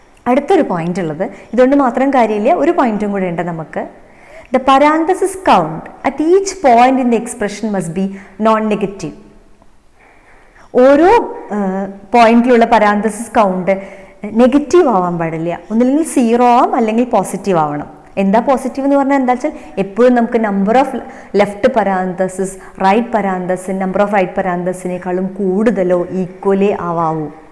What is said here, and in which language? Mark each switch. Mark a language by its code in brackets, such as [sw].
[ml] അടുത്തൊരു പോയിന്റ് ഉള്ളത്, ഇതുകൊണ്ട് മാത്രം കാര്യമില്ല, ഒരു പോയിന്റും കൂടെ ഉണ്ട് നമുക്ക്. [en] The parenthesis count at each point in the expression must be non-negative. [ml] ഓരോ പോയിന്റിലുള്ള പരാന്തസിസ് കൗണ്ട് നെഗറ്റീവ് ആവാൻ പാടില്ല. ഒന്നില്ലെങ്കിൽ 0 ആവാം, അല്ലെങ്കിൽ പോസിറ്റീവ് ആവണം. എന്താ പോസിറ്റീവ് എന്ന് പറഞ്ഞാൽ എന്താ വെച്ചാൽ എപ്പോഴും നമുക്ക് number of left parenthesis right parenthesis number of right പരാന്തസിനേക്കാളും കൂടുതലോ ഈക്വലേ ആവാവൂ.